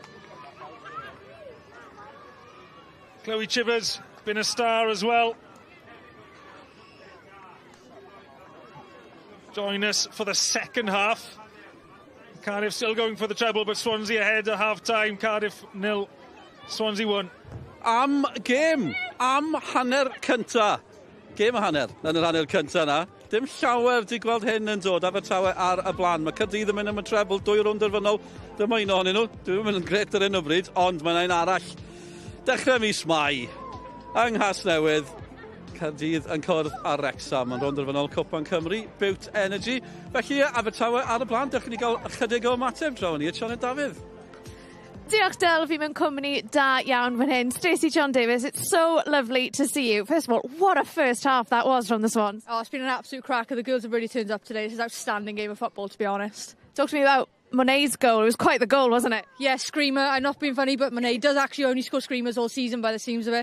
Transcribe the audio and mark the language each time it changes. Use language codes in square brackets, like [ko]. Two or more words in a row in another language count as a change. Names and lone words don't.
[en] Chloe Chivers, been a star as well. Join us for the second half. Cardiff still going for the treble, but Swansea ahead at half-time. Cardiff 0, Swansea 1. [cy] Am gêm, am hanner cynta. Gêm a hanner, yn yr hanner cynta na. Dim llawer di gweld hyn yn dod Abertawe ar y blaen. Mae Caerdydd yn mynd am y treble, 2 rownd derfynol. Dyma un ohonyn nhw. Dwi'n mynd yn gret ar hyn o bryd, ond mae'n un arall. Dechrau mis Mai, yng Nghasnewydd, Caerdydd yn cwrdd ar Wrexham, yn rownd derfynol Cwpan Cymru, Bwt Energy. Felly Abertawe ar y blaen, dechrau ni gael ychydig o ymateb draw ni, Sioned Dafydd. Diolch Del, fi mewn cwmni da iawn fan hyn. [en] Stacey John Davis, it's so lovely to see you. First of all, what a first half that was from the Swans. Oh, it's been an absolute cracker. The girls have really turned up today. This is an outstanding game of football, to be honest. Talk to me about Monet's goal. It was quite the goal, wasn't it? Yeah, screamer. I'm not being funny, but Monet does actually only score screamers all season by the seams of it.